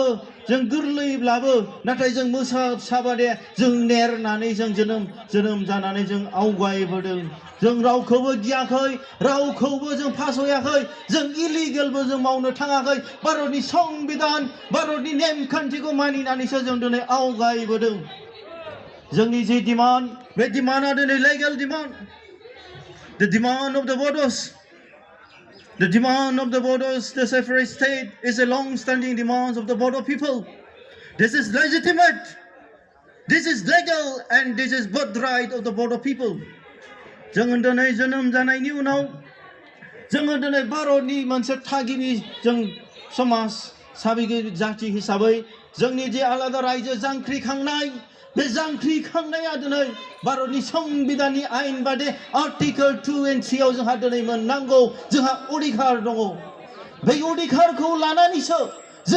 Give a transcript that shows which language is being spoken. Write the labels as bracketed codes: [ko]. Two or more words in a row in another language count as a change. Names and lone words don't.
[brx] जों गोरलैब्लाबो नाथाय जों मोसाबादे जों नेरनानै जों जोनोम जानानै जों आवगायबोदों जों रावखौबो गियाखै रावखौबो जों फासयाखै जों इलिगेलबो जों मावनो थाङाखै भारतनि संबिधान भारतनि नेमखान्थिखौ मानिनानैसो जों दिनै आवगायबोदों जोंनि जि डिमान्ड बे डिमान्डआ दिनै [en] legal demand the demand of the voters the separate state is a long-standing demand of the Bodo people. This is legitimate, this is legal, and this is birthright of the Bodo people. [brx] जों दिनै जोनोम जानायनि उनाव जोङो दिनै भारतनि मोनसे थागिबि जों समाज साबिगिरि जाथि हिसाबै जोंनि जे आलादा रायजो जांख्रिखांनाय बे जांख्रिखांनाया दिनै भारतनि संबिधाननि आयेन बादि आर्टिकल 2 and 3 आव जोंहा दिनै मोननांगौ जोंहा अधिकार दङ बे अधिकारखौ लानानैसो जों